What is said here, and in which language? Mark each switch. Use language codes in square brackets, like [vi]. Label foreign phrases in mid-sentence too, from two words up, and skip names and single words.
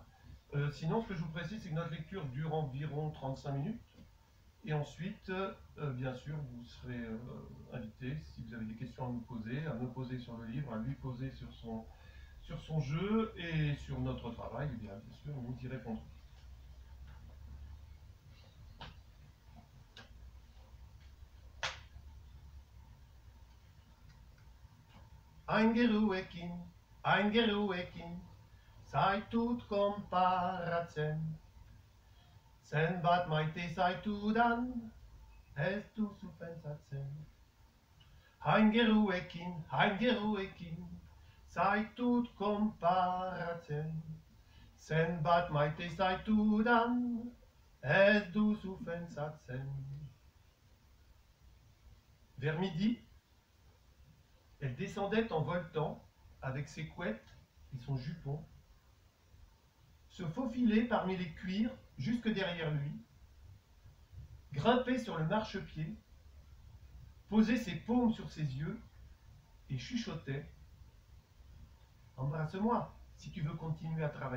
[fr] Sinon, ce que je vous précise, c'est que notre lecture dure environ 35 minutes. Et ensuite, bien sûr, vous serez invité, si vous avez des questions à nous poser, à me poser sur le livre, à lui poser sur son jeu et sur notre travail. Et bien sûr, nous y répondrons. [eu] Eingeruekin, zaitut konparatzen. Zenbat maite zaitudan, ez duzu pentsatzen. Eingeruekin, zaitut konparatzen. Zenbat maite zaitudan, ez duzu pentsatzen. [fr] Vers midi, elle descendait en voltant avec ses couettes et son jupon, se faufilait parmi les cuirs jusque derrière lui, grimpait sur le marchepied, posait ses paumes sur ses yeux et chuchotait « Embrasse-moi si tu veux continuer à travailler.